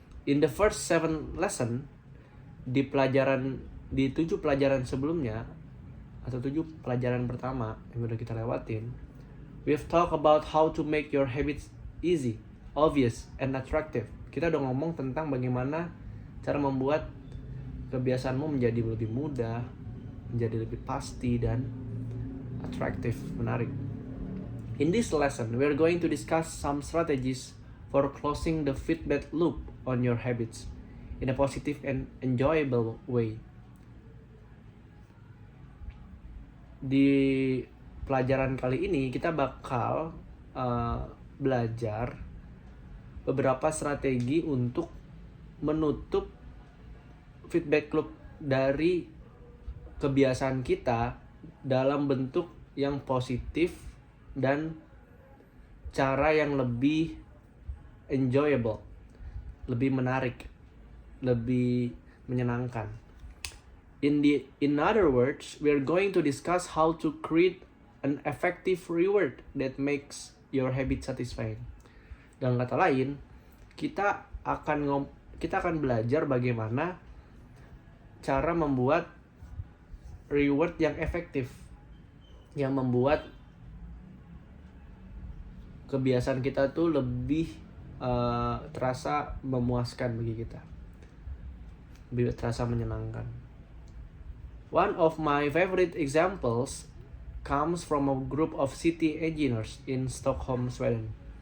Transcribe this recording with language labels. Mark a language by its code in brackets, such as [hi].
[en] In the first 7 lesson [id] di 7 pelajaran sebelumnya atau 7 pelajaran pertama yang udah kita lewatin, [en] we've talked about how to make your habits easy, obvious, and attractive. [id] Kita udah ngomong tentang bagaimana cara membuat kebiasaanmu menjadi lebih mudah, menjadi lebih pasti dan attractive, menarik. [en] In this lesson, we're going to discuss some strategies for closing the feedback loop on your habits in a positive and enjoyable way. [id] Di pelajaran kali ini kita bakal belajar beberapa strategi untuk menutup feedback loop dari kebiasaan kita dalam bentuk yang positif dan cara yang lebih enjoyable, lebih menarik, lebih menyenangkan. [en] In other words, we're going to discuss how to create an effective reward that makes your habit satisfying. [id] Dengan kata lain, kita akan belajar bagaimana cara membuat reward yang efektif, yang membuat kebiasaan kita tuh lebih terasa memuaskan bagi kita, lebih terasa menyenangkan. [en] One of my favorite examples comes from a group of city engineers in Stockholm, Sweden.